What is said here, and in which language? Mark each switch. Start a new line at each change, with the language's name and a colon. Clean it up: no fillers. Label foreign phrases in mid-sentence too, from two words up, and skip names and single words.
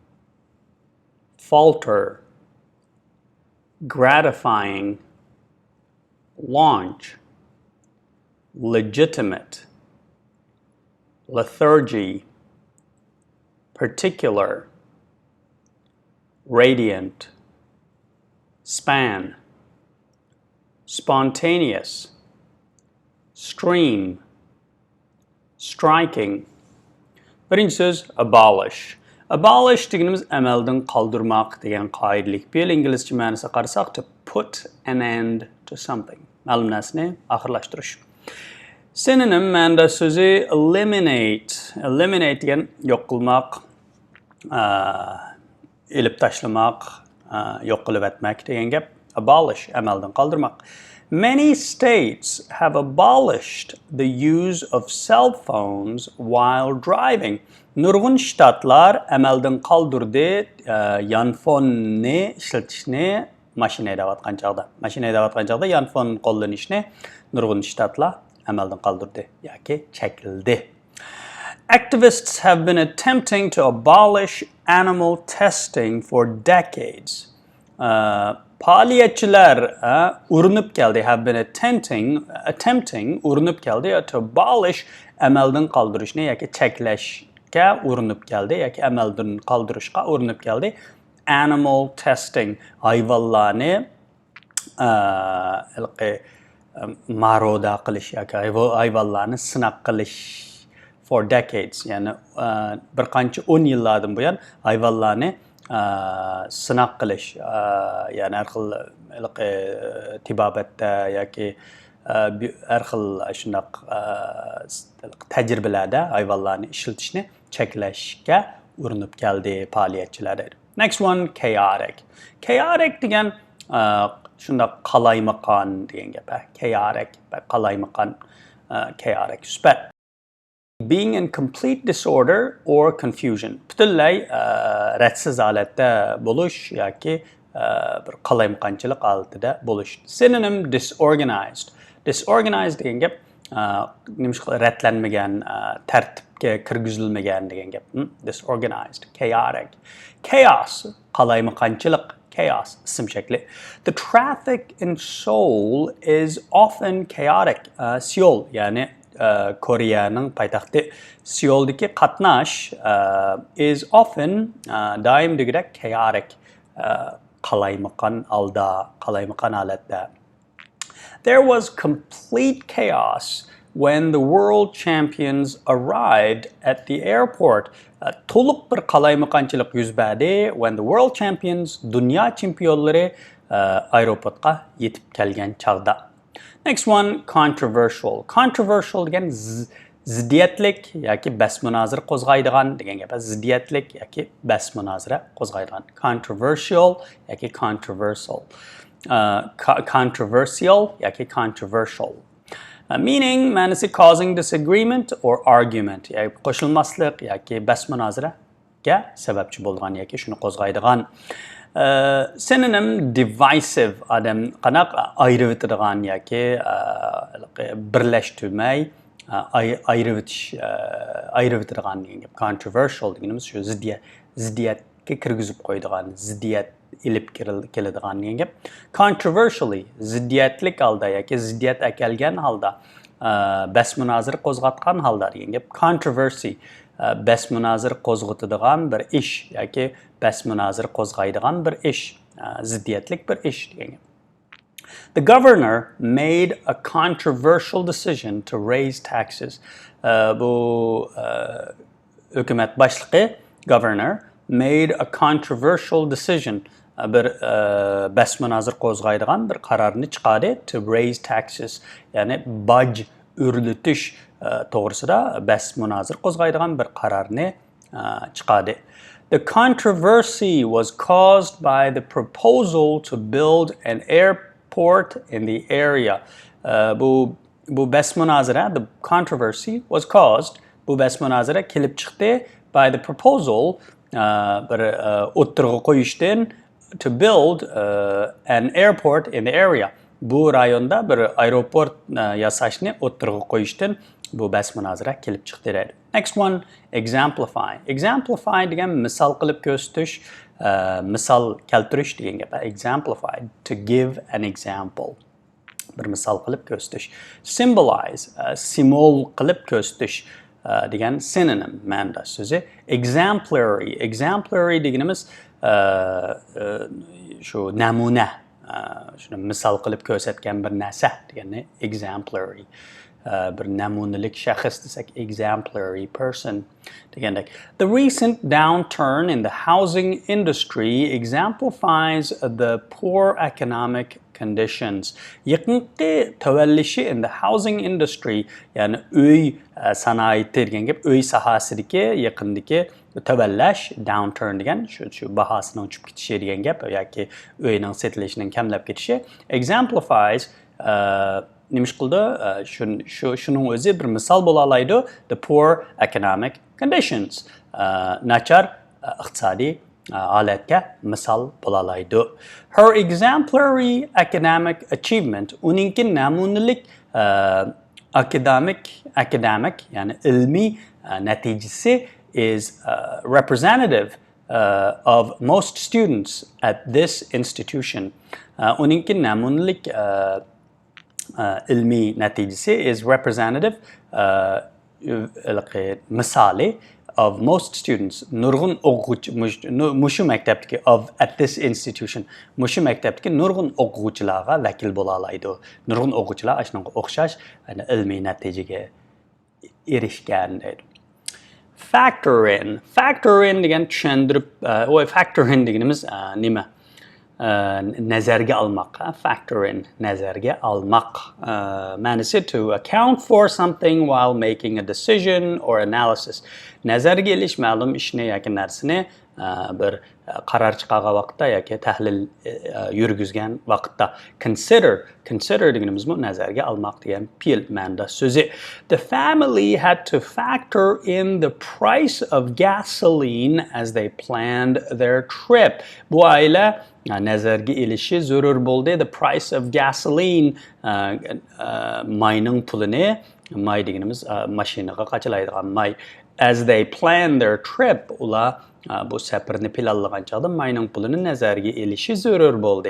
English: falter, gratifying, launch, legitimate, lethargy, particular, radiant, span, spontaneous, stream, striking.
Uzbek: Birinci söz abolish.
English: Abolish deganimiz
Uzbek: amaldan qoldirmoq degan qoidalik. Bu İngilizce ma'nosini qarasak,
English: to put an end to something.
Uzbek: Ma'lum narsani oxirlashtirish. Synonym ma'noda so'zi eliminate.
English: Eliminate degan
Uzbek: yo'q qilmoq, ilib tashlamoq, yo'q qilib etmak degan gap. Abolish, amaldan qoldirmoq.
English: Many states have abolished the use of cell phones while driving.
Uzbek: Nurg'un shtatlar amaldan qoldirdi yanfonni ishlatishni mashina haydayotgan chog'da. Mashina haydayotgan chog'da yanfon qo'llanishni nurg'un shtatlar amaldan qoldirdi yoki chekildi.
English: Activists have been attempting to abolish animal testing for decades.
Uzbek: Faaliyetçiler urinib keldi,
English: have been attempting
Uzbek: urinib keldi
English: to abolish
Uzbek: amaldan qoldirishni yoki cheklashga urinib keldi yoki amaldan qoldirishga urinib keldi.
English: Animal testing,
Uzbek: hayvonlarni maroda qilish yoki hayvonlarni sinab qilish
English: for decades,
Uzbek: ya'ni bir qancha 10 yillardan buyon hayvonlarni sinab qilish, ya'ni har xil tibobatda yoki har xil shundoq tajribalarda hayvonlarni ishlatishni cheklashga urinib keldi faaliyetchilar.
English: Next one, chaotic.
Uzbek: Chaotic degan shundoq qalaymaqon degan gap. Chaotic, qalaymaqon,
English: chaotic. Super. Being in complete disorder or confusion.
Uzbek: Butunlay radsiz holatda bo'lish yoki bir qalaymaqonchilik holatida bo'lish.
English: Synonym disorganized.
Uzbek: Disorganized degan gap ratlanmagan, tartibga kirgizilmagan degan gap.
English: Disorganized, chaotic.
Uzbek: Chaos, qalaymaqonchilik, chaos ism shakli.
English: The traffic in Seoul is often chaotic.
Uzbek: Seoul, ya'ni Koreyaning poytaxti Seoldagi qatnash is often doim degida chaotic, qalaymaqon holda, qalaymaqon holatda.
English: There was complete chaos when the world champions arrived at the airport.
Uzbek: To'liq bir qalaymaqonchilik yuz berdi
English: when the world champions,
Uzbek: dunyo chempionlari aeroportga yetib kelgan chog'da.
English: Next one, controversial.
Uzbek: Controversial degan ziddiyatlik yoki bas-munozara qo'zg'aydigan degan gap. Ziddiyatlik yoki bas-munozara qo'zg'aydigan.
English: Controversial yoki controversial. Controversial yoki controversial. Meaning,
Uzbek: ma'nosi
English: causing disagreement or argument.
Uzbek: Yoki qo'shilmaslik yoki bas-munozaraga sababchi bo'lgan yoki shuni qo'zg'aydigan. Synonym divisive, adam qanaq ayrıvitadigan yoki birlashtirmay ayrıvitadigan degan gap. Controversial deganimiz shu ziddiyatga kirgizib qo'yadigan, ziddiyat ilib keladigan degan gap. Controversially, ziddiyatlik holda yoki ziddiyat akelgan holda, bas-munozara qo'zg'atgan holda degan gap. Controversy, bas-munozara qo'zg'atadigan bir ish yoki bas-munozara qo'zg'aydigan bir ish, ziddiyatlik bir ish degan gap.
English: The governor made a controversial decision to raise taxes.
Uzbek: Bu hukumat boshlig'i
English: governor made a controversial decision,
Uzbek: bir bas-munozara qo'zg'aydigan bir qarorni chiqardi
English: to raise taxes,
Uzbek: ya'ni boj o'rlatish to'g'risida bas-munozara qo'zg'aydigan bir qarorni chiqadi.
English: The controversy was caused by the proposal to build an airport in the area.
Uzbek: Bu bes munazara,
English: the controversy was caused,
Uzbek: bu bes munazara kelib chiqdi
English: by the proposal
Uzbek: bir o'ttirg'i qo'yishdan
English: to build an airport in the area.
Uzbek: Bu rayonda bir aeroport yasashni o'ttirg'i qo'yishdan bu bes munazara kelib chiqdi deydi.
English: Next one, exemplify.
Uzbek: Exemplify degan misol qilib ko'rsatish, misol keltirish degan gap.
English: Exemplify, to give an example.
Uzbek: Bir misol qilib ko'rsatish. Symbolize, simol qilib ko'rsatish degan synonym ma'noda so'zi.
English: Exemplary.
Uzbek: Exemplary deganimiz shu namuna, shuni misol qilib ko'rsatgan bir narsa deganni exemplary. Bir namunalik shaxs desak
English: exemplary person
Uzbek: degandek.
English: The recent downturn in the housing industry exemplifies the poor economic conditions.
Uzbek: Yaqinqi tavallishi
English: in the housing industry,
Uzbek: yani uy sanoati degan gap, uy sohasidagi yaqindagi tavallash, downturn degan shu bahosining tushib ketishi degan gap yoki uyning setilishining kamlab ketishi.
English: Exemplifies
Uzbek: nimish qildi, shuning o'zi bir misol bo'la oladi,
English: the poor economic conditions.
Uzbek: Nachar iqtisodiy holatga misol bo'la oladi.
English: Her exemplary academic achievement,
Uzbek: uningki namunalik academic yani ilmiy natijasi
English: is representative of most students at this institution.
Uzbek: Uningki namunalik ilmiy natijasi
English: is representative
Uzbek: misali
English: of most students.
Uzbek: Nurg'un o'quvchi mushu maktabdagi
English: at this institution,
Uzbek: mushu maktabdagi nurg'un o'quvchilarga vakil bo'la oladi. Nurg'un o'quvchilar shunga o'xshash ilmiy natijaga erishgan deydi.
English: Factor in
Uzbek: degan tushuntirib, factor in deganimiz nima? Nazarga almaq.
English: Factor in,
Uzbek: nazarga almaq. Ma'nosi
English: to account for something while making a decision or analysis.
Uzbek: Nazarga ilish ma'lum ishni yoki narsani bir qaror chiqargan vaqtda yoki tahlil yurgizgan vaqtda. Consider deganimiz bu nazarga almaq degan fe'l ma'noda so'zi.
English: The family had to factor in the price of gasoline as they planned their trip.
Uzbek: Bu oila nazarga ilishi zarur bo'ldi.
English: The price of gasoline,
Uzbek: mayning pulini, may deganimiz mashinaga qachilaydigan may.
English: As they planned their trip,
Uzbek: ular bu safarni planlagan chog'da mayning pulini nazarga ilishi zarur bo'ldi.